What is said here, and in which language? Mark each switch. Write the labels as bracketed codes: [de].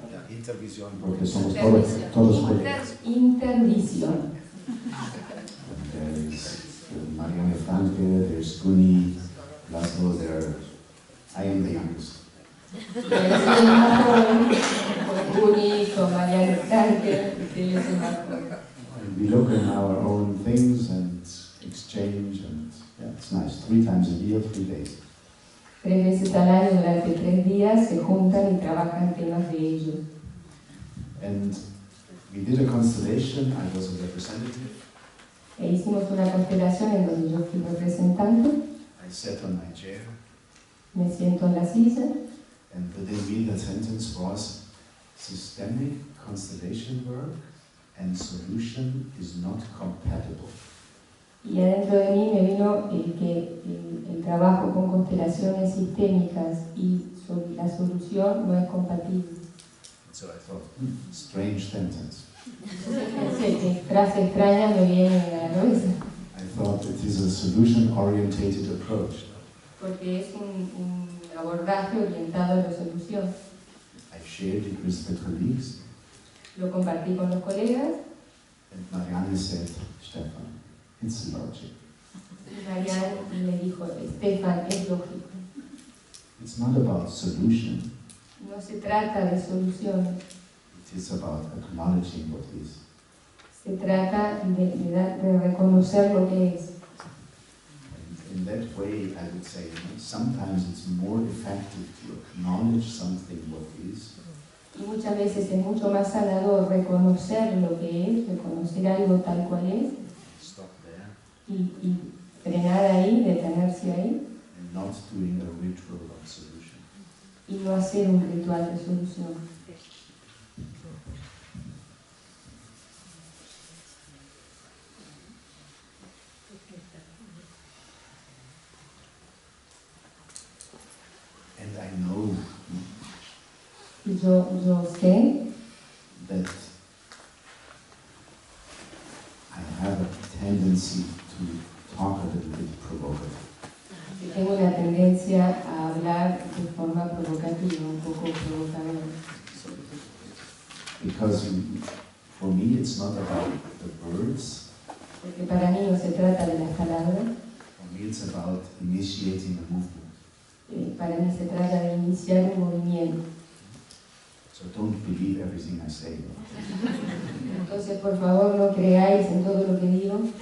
[es] Intervisión, porque somos todos colegas. Intervisión. [en] There's Marianne Franke, there's Guni, Laszlo, I am the youngest. [es] Soy el más joven, con Guni, mucho a Mariano Frankel, que es el mejor. [en] And we look at our own things and exchange, and yeah, it's nice. 3 times a year, 3 days. [es] 3 veces al año, durante 3 días, se juntan y trabajan temas de ellos. [en] And we did a constellation. I was a representative. [es] E hicimos una constelación en donde yo fui representante, [en] I sat on my chair, [es] me siento en la silla, [en] and within me the sentence was, systemic constellation work and solution is not compatible. [es] y adentro de mí me vino que el trabajo con constelaciones sistémicas y la solución no es compatible. [en] So I thought, strange sentence. [es] Pensé que frase extraña me viene a la cabeza, [en] I thought it is a solution-orientated approach. [es] porque es un abordaje orientado a la solución. [en] I shared it with the colleagues, [es] Lo compartí con los colegas [en] and Marianne said, Stefan, it's logic. [es] y Marianne le dijo, Stefan, es lógico. [en] It's not about solution, [es] No se trata de soluciones, [en] it is about acknowledging what is. [es] se trata de reconocer lo que es. [en] And in that way, I would say, sometimes it's more effective to acknowledge something what is, [es] Y muchas veces es mucho más sanador reconocer lo que es, reconocer algo tal cual es, [en] stop there, [es] y frenar ahí, detenerse ahí, [en] and not doing a ritual of solution. [es] y no hacer un ritual de solución. [en] And I know [es] Y yo sé [en] that I have a tendency to talk a little bit provocative. [es] que tengo una tendencia a hablar de forma provocativa, un poco provocadora. [en] Because for me it's not about the words, [es] Porque para mí no se trata de las palabras, [en] for me it's about initiating a movement. [es] para mí se trata de iniciar un movimiento. [en] So don't believe everything I say. [es] Entonces, por favor, no creáis en todo lo que digo,